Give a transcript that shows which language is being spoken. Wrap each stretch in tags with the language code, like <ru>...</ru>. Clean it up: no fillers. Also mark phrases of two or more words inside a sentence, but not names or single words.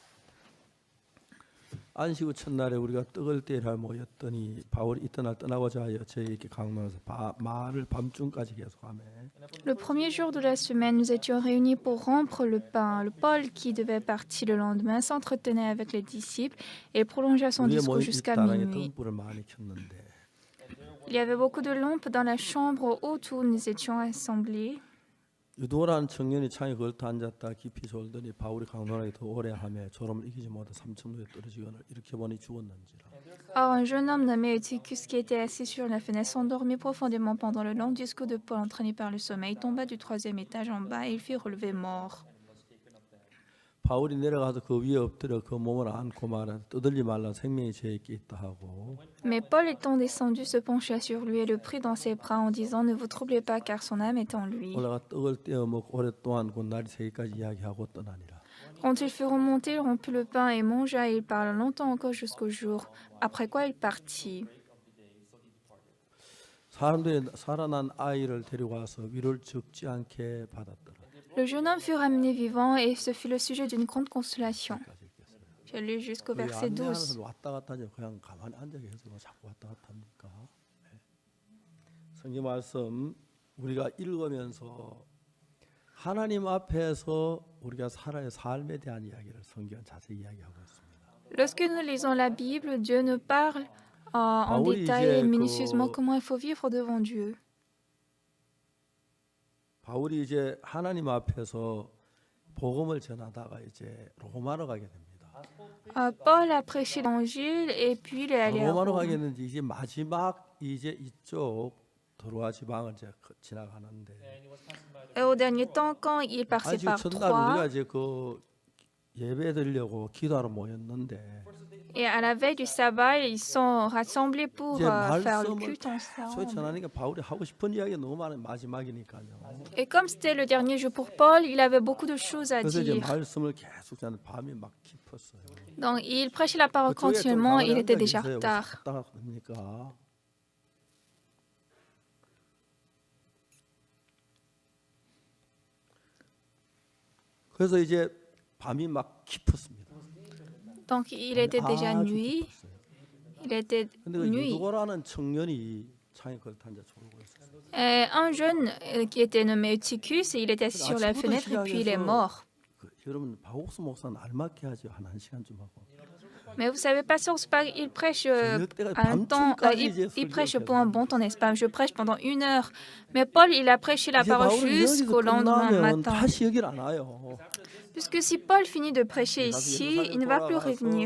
<ko>안식 후 첫날에 우리가 떡을 떼라 모였더니 바울이 이튿날 떠나고자 하여 저희에게 강론해서 말을 밤중까지 계속하며</ko> <fr>Le premier jour de la semaine, nous étions réunis pour rompre le pain. Le Paul, qui devait partir le lendemain, s'entretenait avec les disciples et prolongea son</fr> <ko>우리의</ko> <fr>discours</fr> <ko>모인</ko> <fr>jusqu'à</fr> <ko>윗다랑에</ko> <fr>minuit.</fr> <ko>등불을 많이 켰는데</ko> <fr>Il y avait beaucoup de lampes dans la chambre autour où nous étions assemblés.</fr> <ko>유도라는 청년이 창에 걸터 앉았다 깊이 졸더니 바울이 강론하게 더 오래 하며 졸음을 이기지 못해 삼천루에 떨어지거늘 이렇게 보니 죽었는지라.</ko> <fr>Or, un jeune homme nommé Eutychus, qui était assis sur la fenêtre, s'endormit profondément pendant le long discours de Paul, entraîné par le sommeil, tomba du 3e étage en bas et il fut relevé mort.</fr> <ko>바울이 내려가서 그 위에 엎드려 그 몸을 안고 말하되 떠들지 말라 생명이 제 있게 있다 하고</ko> <fr>Mais Paul, étant descendu, se pencha sur lui et le prit dans ses bras en disant « Ne vous troublez pas, car son âme est en lui.</fr> <ko>올라가 떡을 떼어 먹고 오랫동안 곧 날이 새기까지 이야기하고 떠나니라. »</ko> <fr>Quand il fut remonté, il rompit le pain et mangea, et il parla longtemps encore jusqu'au jour. Après quoi il partit.</fr> <ko>사람들이 살아난 아이를 데리고 와서 위로를 적지 않게 받았더라.</ko> <fr>Le jeune homme fut ramené vivant et ce fut le sujet d'une grande consolation. J'ai lu jusqu'au verset 12.</fr> <ko>왔다 갔다 하죠. 그냥 가만히 앉아 계세요. 자꾸 왔다 갔다 합니까? 성경 말씀 우리가 읽으면서 하나님 앞에서 우리가 살아야 삶에 대한 이야기를 성경은 자세히 이야기하고 있습니다.</ko> <fr>Lorsque nous lisons la Bible, Dieu nous parle en détail et minutieusement comment il faut vivre devant Dieu.</fr> <ko>바울이 이제 하나님 앞에서 복음을 전하다가 이제 로마로 가게 됩니다.</ko> <fr>Paul a prêché l'évangile et puis il est allé à</fr> <ko>로마로</ko> <fr>Rome.</fr> <ko>가게 되는데 이제 마지막 이제 이쪽 드로아 지방을 이제 지나가는데</ko> <fr>Et au dernier temps, quand il passait</fr> <ko>안식</ko> <fr>par</fr> <ko>첫날 우리가</ko> <fr>Troie,</fr> <ko>이제 그 예배 드리려고 기도하러 모였는데</ko> <fr>et à la veille du sabbat, ils sont rassemblés pour</fr> <ko>이제</ko> <fr>faire le</fr> <ko>말씀을</ko> <fr>culte</fr> <ko>계속</ko> <fr>ensemble.</fr> <ko>전하니까 바울이 하고 싶은 이야기가 너무 많은 마지막이니까요.</ko> <fr>Et comme c'était le dernier jour pour Paul, il avait beaucoup de choses à</fr> <ko>그래서 이제</ko> <fr>dire.</fr> <ko>말씀을 계속 전하는 밤이 막 깊었어요.</ko> <fr>Donc, il prêchait la parole</fr> <ko>그쪽에 좀</ko> <fr>continuellement,</fr> <ko>가만히</ko> <fr>il était</fr> <ko>앉아</ko> <fr>déjà</fr> <ko>계세요.</ko> <fr>tard.</fr> <ko>갔다 가도 됩니까? 그래서 이제 밤이 막 깊었습니다.</ko> <fr>Donc, il était déjà</fr> <ko>아주</ko> <fr>nuit.</fr> <ko>깊었어요.</ko> <fr>Il était</fr> <ko>근데 그</ko> <fr>nuit.</fr> <ko>유도라는 청년이 창에 걸터 앉아 졸고 있었어요.</ko> <fr>Et un jeune qui était nommé Eutychus, il était assis sur la fenêtre et puis il est mort.</fr> <ko>여러분 박옥수 목사는 알맞게 하죠. 한 1시간쯤 하고.</ko> <fr>Mais vous savez, Pasteur Spag, il prêche un temps, il prêche pour un bon temps, n'est-ce pas? Je prêche pendant 1 heure. Mais Paul, il a prêché la</fr> <ko>이제</ko> <fr>parole</fr> <ko>바울은</ko> <fr>jusqu'au</fr> <ko>여기서</ko> <fr>lendemain</fr> <ko>끝나면</ko> <fr>matin.</fr> <ko>다시 여기를 안 와요.</ko> <fr>Puisque si Paul finit de prêcher ici, il ne va plus revenir.</fr>